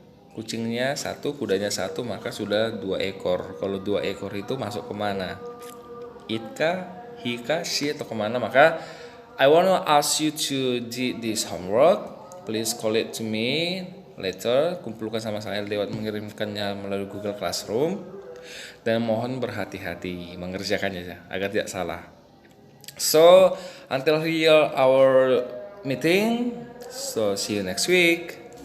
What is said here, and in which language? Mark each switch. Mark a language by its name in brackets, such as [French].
[Indonesian] Kucingnya satu, kudanya satu, maka sudah 2 ekor. Kalau 2 ekor itu masuk kemana? Itka, hika, she atau kemana? [English] Maka I wanna ask you to do this homework. Please call it to me later. [Indonesian] Kumpulkan sama saya lewat mengirimkannya melalui Google Classroom. Dan mohon berhati-hati mengerjakannya agar tidak salah. [English] So until here our meeting. So see you next week.